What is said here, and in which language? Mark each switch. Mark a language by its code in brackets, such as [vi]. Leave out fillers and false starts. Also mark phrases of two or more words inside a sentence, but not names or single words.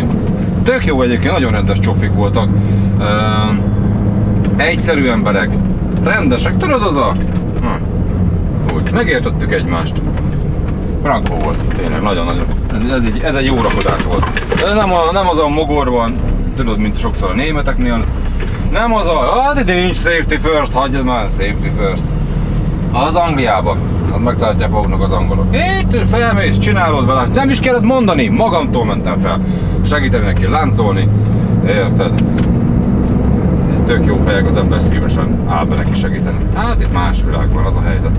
[hu] Tök jó egyébként, nagyon rendes csofik voltak. Egyszerű emberek, rendesek, tudod az a... Úgy, megértettük egymást. Frankó volt, tényleg, nagyon-nagyon. Ez egy jó rakodás volt. Nem az a mogorban, tudod, mint sokszor a németeknél. Nem az a, hát ide nincs [en] safety first, [hu] hagyjad már, [en] safety first. [hu] Az Angliában, az megtartják maguknak az angolok. Itt felmész, csinálod vele, nem is kellett mondani, magamtól mentem fel. Segíteni neki láncolni, érted? Tök jó fejek, az ember szívesen áll be neki segíteni. Hát itt más világ van, az a helyzet.